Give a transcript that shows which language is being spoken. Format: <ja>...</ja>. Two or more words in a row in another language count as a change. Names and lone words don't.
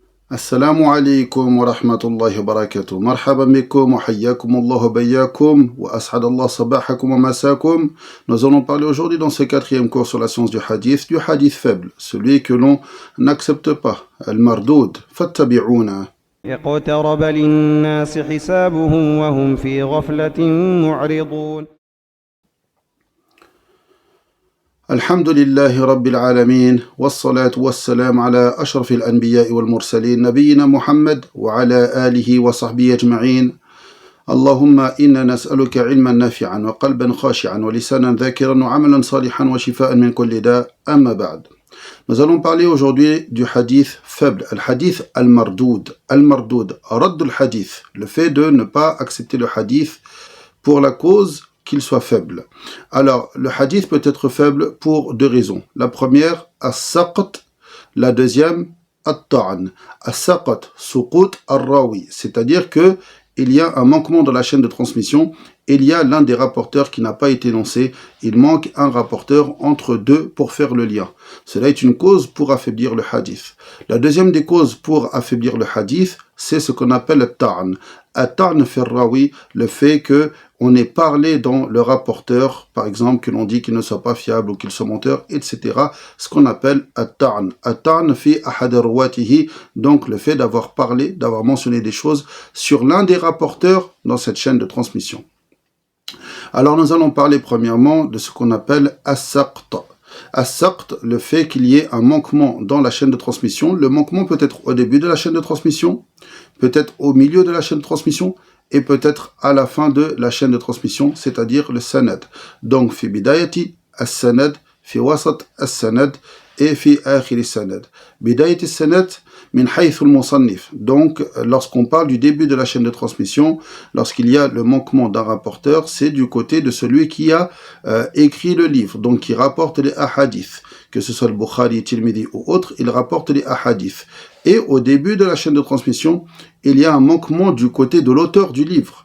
<ar>السلام عليكم ورحمة الله وبركاته. مرحبا بكم وحياكم الله وبياكم وأسعد الله صباحكم ومساكم.</ar> <fr>Nous allons parler aujourd'hui dans ce quatrième cours sur la science du hadith faible, celui que l'on n'accepte pas,</fr> <ar>المردود، فتابعونا. اقترب للناس حسابهم وهم في غفلة معرضون. الحمد لله رب العالمين والصلاة والسلام على أشرف الأنبياء والمرسلين نبينا محمد وعلى آله وصحبه أجمعين. اللهم إنا نسألك علما نافعا وقلبا خاشعا ولسانا ذاكرا وعملا صالحا وشفاء من كل داء. أما بعد.</ar> <fr>Nous allons parler aujourd'hui du hadith faible,</fr> <ar>الحديث المردود. المردود، رد الحديث,</ar> <fr>le fait de ne pas accepter le hadith pour la cause qu'il soit faible. Alors, le hadith peut être faible pour deux raisons. La première, as-saqt, la deuxième, at-ta'n.</fr> <ar>السقط، سقوط الراوي,</ar> <fr>c'est-à-dire que il y a un manquement dans la chaîne de transmission, il y a l'un des rapporteurs qui n'a pas été énoncé, il manque un rapporteur entre deux pour faire le lien. Cela est une cause pour affaiblir le hadith. La deuxième des causes pour affaiblir le hadith, c'est ce qu'on appelle at-ta'n.</fr> <ar>الطعن في الراوي,</ar> <fr>le fait que on ait parlé dans le rapporteur, par exemple, que l'on dit qu'il ne soit pas fiable ou qu'il soit menteur, etc. Ce qu'on appelle at-ta'n.</fr> <ar>الطعن في أحد رواته,</ar> <fr>donc le fait d'avoir parlé, d'avoir mentionné des choses sur l'un des rapporteurs dans cette chaîne de transmission. Alors nous allons parler premièrement de ce qu'on appelle as-saqt. As-saqt, le fait qu'il y ait un manquement dans la chaîne de transmission. Le manquement peut être au début de la chaîne de transmission, peut-être au milieu de la chaîne de transmission, et peut-être à la fin de la chaîne de transmission, c'est-à-dire le sanad. Donc,</fr> <ar>في بداية السند، في وسط السند, et في آخر السند. بداية السند، من حيث المصنف.</ar> <fr>Donc, lorsqu'on parle du début de la chaîne de transmission, lorsqu'il y a le manquement d'un rapporteur, c'est du côté de celui qui a écrit le livre, donc qui rapporte les ahadiths. Que ce soit le Bukhari, Tirmidhi ou autre, il rapporte les ahadiths. Et au début de la chaîne de transmission, il y a un manquement du côté de l'auteur du livre.</fr>